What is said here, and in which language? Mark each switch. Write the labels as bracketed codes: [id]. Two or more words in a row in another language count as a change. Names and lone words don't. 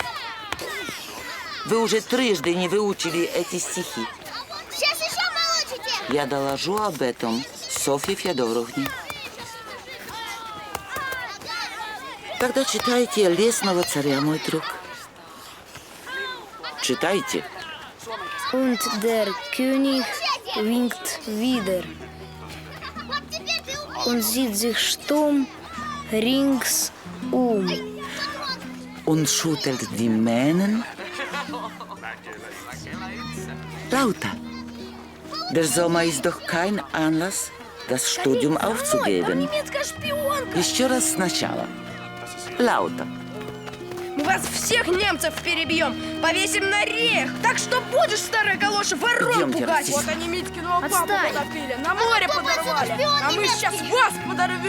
[ru] Вы уже трижды не выучили эти стихи. Сейчас еще получите! Я доложу об этом Софье Федоровне. Тогда читайте «Лесного царя», мой друг. Читайте. [de] Und der König winkt wieder. Und sieht sich stumm ringsum. Und schüttelt die Mähnen. Lauter. Der Sommer ist doch kein Anlass, das Studium aufzugeben. [ru] Еще раз сначала. Lauter. Мы вас всех немцев перебьем, повесим на реях. Так что будешь, старая галоша, ворон Идемте, пугать. Ростислав. Вот они Митькиного папу Отстань. потопили, на море подорвали. А мы сейчас вас подорвем.